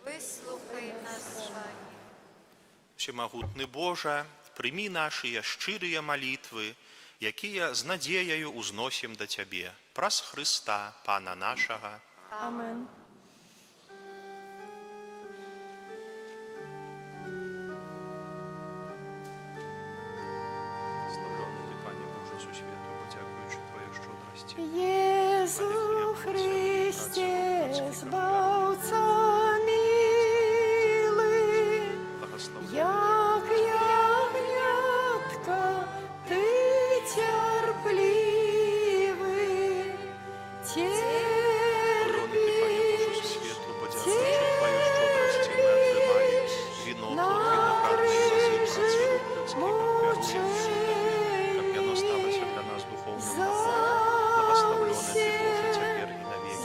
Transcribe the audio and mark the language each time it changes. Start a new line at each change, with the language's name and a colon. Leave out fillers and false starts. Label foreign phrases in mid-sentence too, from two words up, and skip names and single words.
Belarusian: Всемагутны Божа, прымі нашыя шчырыя малітвы, якія з надзеяю узносім да Цябе, праз Хрыста, Пана нашага. Амен. Славлёны Ты, Пане Боже, сусвету, бо дзякуючы Твоей шчодрасці.
Polish: Jezu Chryście, Zbawca miły,
Belarusian: Благословляй.
Polish: jak jagniątka, Ty cierpliwy.
Belarusian: Славлёны Ты, Пане Боже, сусвету, бо дзякуючы Твоей шчодрасці мы атрымалі віно Твой вінаграднай лазы працы рук людскіх ахвяруючы, каб яно сталася для нас духоўным напоем. Благословлёны Ты, Боже, цяпер і навекі.